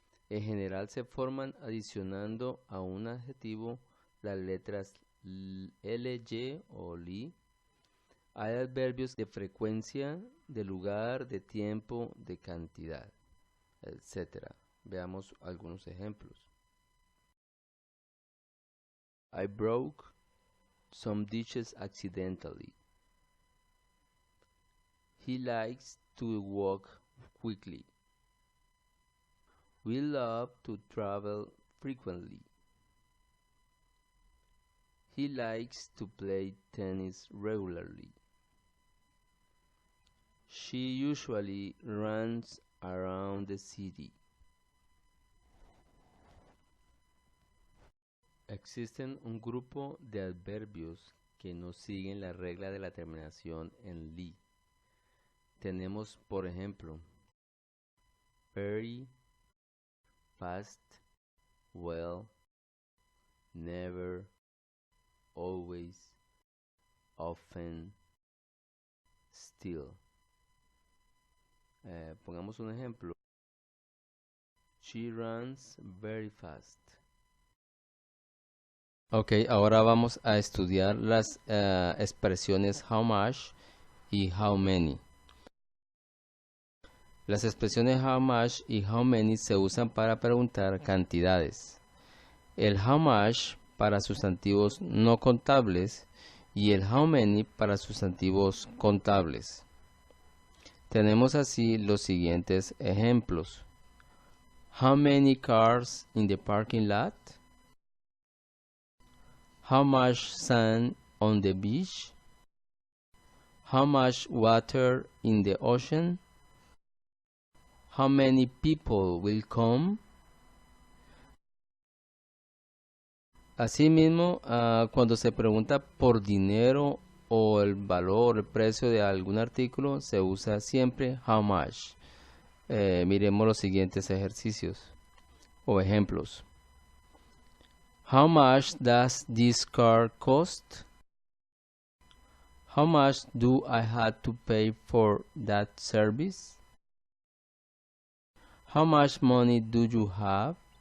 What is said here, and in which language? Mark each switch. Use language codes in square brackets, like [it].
[es] En general se forman adicionando a un adjetivo las letras ly o li. Hay adverbios de frecuencia, de lugar, de tiempo, de cantidad, etc. Veamos algunos ejemplos. [en] I broke some dishes accidentally. He likes to walk quickly. We love to travel frequently. He likes to play tennis regularly. She usually runs around the city. [es] Existen un grupo de adverbios que no siguen la regla de la terminación en li. Tenemos, por ejemplo, very, fast, well, never, always, often, still. Pongamos un ejemplo. [en] She runs very fast. [es] Ok, ahora vamos a estudiar las expresiones how much y how many. Las expresiones how much y how many se usan para preguntar cantidades. El how much para sustantivos no contables y el how many para sustantivos contables. Tenemos así los siguientes ejemplos. [en] How many cars in the parking lot? How much sand on the beach? How much water in the ocean? How many people will come? [es] Asimismo, cuando se pregunta por dinero o el valor, el precio de algún artículo, se usa siempre how much. Miremos los siguientes ejercicios o ejemplos. [en] How much does this car cost? How much do I have to pay for that service? How much money do you have?